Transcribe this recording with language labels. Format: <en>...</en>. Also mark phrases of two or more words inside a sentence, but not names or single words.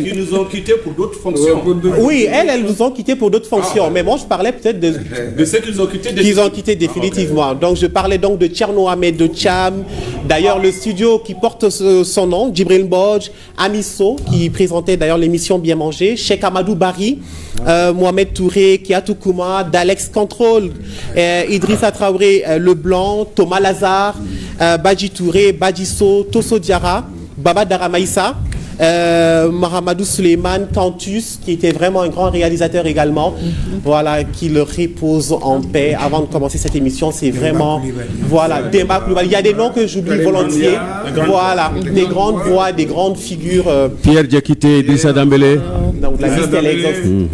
<fr>Ils nous ont quittés pour d'autres fonctions. Oui, elles nous ont quittés pour d'autres fonctions. Mais moi, je parlais peut-être de ceux qu'ils ont quittés. Qu'ils ont quittés définitivement. Donc, je parlais donc de Tcherno Ahmed, de Cham. D'ailleurs, le studio qui porte son nom, Djibril Mbodj, Amiso, qui présentait d'ailleurs l'émission Bien Manger, Cheikh Amadou Bari, Mohamed Touré, Kiatou Kouma, D'Alex Control, Idrissa Traoré Leblanc, Thomas Lazare, Badji Touré, Badisso, Tosso Diarra, Baba Daramaïssa, Mahamadou Suleiman, Cantus, qui était vraiment un grand réalisateur également. Voilà, qui le repose en paix. Avant de commencer cette émission, c'est vraiment... Voilà, Demba Koulibaly. Il y a des noms que j'oublie volontiers. Voilà, des grandes voix, des grandes figures. Pierre Diakité, Idrissa Dembélé. Donc la liste, elle est exhaustive.</fr>